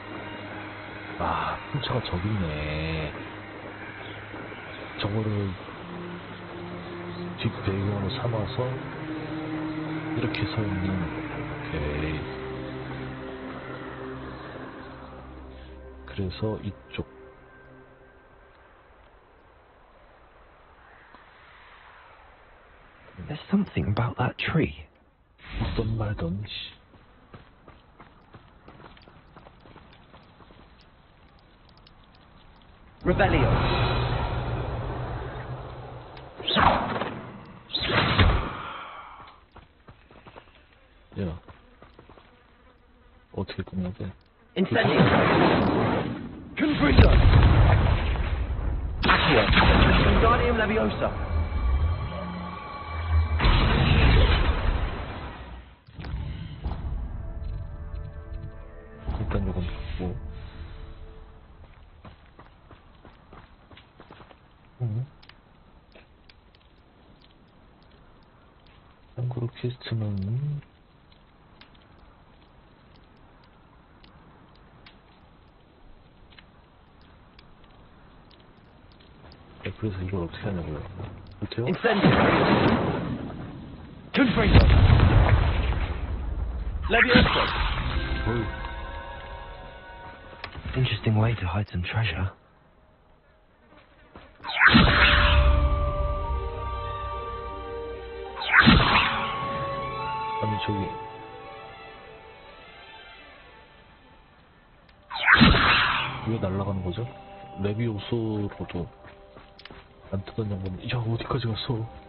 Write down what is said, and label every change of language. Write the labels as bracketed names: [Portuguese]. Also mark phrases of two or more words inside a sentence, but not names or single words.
[Korean] 풍차가 저기 있네. 저거를 뒷배경으로 삼아서 이렇게 서 있는. 오케이. 그래서 이쪽. [English] There's something about that tree. [Korean] 있던 말던 씨. Rebellion. 야, 어떻게 끝내야 돼? Incendio. Confusion. Accio. Wingardium Leviosa. 일단 요건 갖고. 참고로 퀘스트는 그래서 이걸 어떻게 하냐고요? 어때요? Incendio. Confusion. Leviosa. [English] Interesting way to hide some treasure. [Korean] 아니 저기 왜 날아가는 거죠? 레비오소로도 안 뜨던 양반은 야 어디까지 갔어?